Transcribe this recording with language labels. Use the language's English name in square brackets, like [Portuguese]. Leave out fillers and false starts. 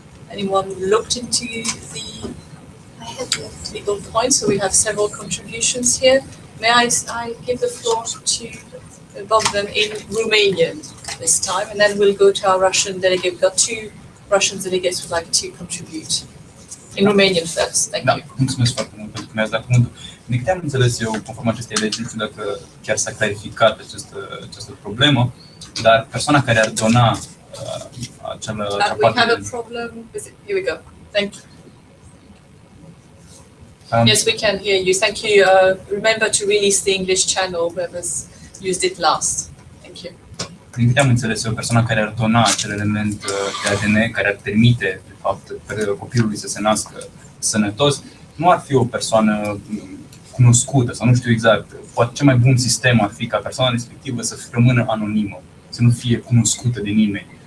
[English] Anyone looked into the legal points? So we have several contributions here. May I give the floor to both of them in Romanian this time, and then we'll go to our Russian delegate. We've got two Russian delegates who'd like to contribute. In Romanian first, thank you. [Romanian] Mulțumesc foarte mult pentru că mi-ați dat cuvântul. Din câte am înțeles eu, conform acestei legi, nu știu dacă chiar s-a clarificat această problemă, dar persoana care ar dona acea [English] We have a problem with it. Here we go. Thank you. Yes, we can hear you. Thank you. Remember to release the English channel, whoever's used it last. Thank you. [Romanian] Din câte am înțeles eu, persoana care ar dona acel element de ADN, care ar permite, de fapt, copilului să se nască sănătos, nu ar fi o persoană cunoscută, sau nu știu exact. Poate cel mai bun sistem ar fi ca persoana respectivă să rămână anonimă, să nu fie cunoscută de nimeni.